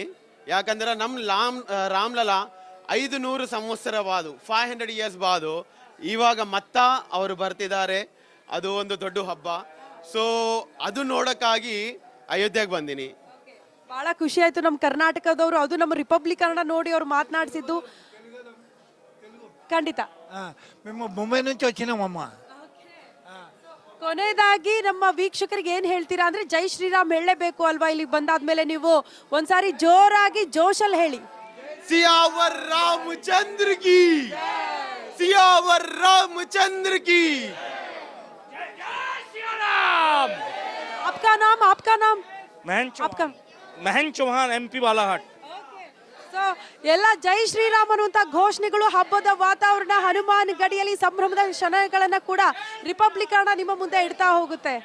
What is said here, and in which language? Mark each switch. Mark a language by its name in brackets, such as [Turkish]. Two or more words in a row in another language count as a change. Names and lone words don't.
[Kannada] ಯಾಕಂದ್ರೆ ನಮ್ಮ ರಾಮ್ಲಲ್ಲಾ 500 ಸಂವತ್ಸರ ಬಾದು 500 ಇಯರ್ಸ್ ಬಾದು ಇವಾಗ ಅವರು ಬರ್ತಿದ್ದಾರೆ. ಅದು ಒಂದು ದೊಡ್ಡ ಹಬ್ಬ. ಸೊ ಅದು ನೋಡಕ್ಕಾಗಿ ಅಯೋಧ್ಯೆಗೆ ಬಂದಿನಿ. ಬಹಳ ಖುಷಿ ಆಯ್ತು ನಮ್ಮ ಕರ್ನಾಟಕದವರು, ಅದು ನಮ್ಮ ರಿಪಬ್ಲಿಕ್ ಕನ್ನಡ ನೋಡಿ ಅವ್ರು ಮಾತನಾಡಿಸಿದ್ದು. [Telugu] ఖండిత మేము ముంబై నుంచి వచ్చినామమ్మా. [Kannada] ಕೊನೆಯದಾಗಿ ನಮ್ಮ ವೀಕ್ಷಕರಿಗೆ ಏನ್ ಹೇಳ್ತೀರಾ ಅಂದ್ರೆ ಜೈ ಶ್ರೀರಾಮ್ ಹೇಳಲೇಬೇಕು ಅಲ್ವಾ, ಇಲ್ಲಿ ಬಂದಾದ್ಮೇಲೆ ನೀವು ಒಂದ್ಸಾರಿ ಜೋರಾಗಿ ಜೋಶಲ್ಲಿ ಹೇಳಿ. [Hindi] सियावर रामचंद्र की, सियावर रामचंद्र की. आपका नाम आपका [Kannada] ಮಹೇನ್ ಚೌಹಾನ್ MP ಬಾಲಾಘಾಟ್. ಸೊ ಎಲ್ಲ ಜೈ ಶ್ರೀರಾಮ್ ಅನ್ನುವಂತ ಘೋಷಣೆಗಳು, ಹಬ್ಬದ ವಾತಾವರಣ, ಹನುಮಾನ್ ಗಡಿಯಲ್ಲಿ ಸಂಭ್ರಮದ ಕ್ಷಣಗಳನ್ನ ಕೂಡ ರಿಪಬ್ಲಿಕ್ ನಿಮ್ಮ ಮುಂದೆ ಇಡ್ತಾ ಹೋಗುತ್ತೆ.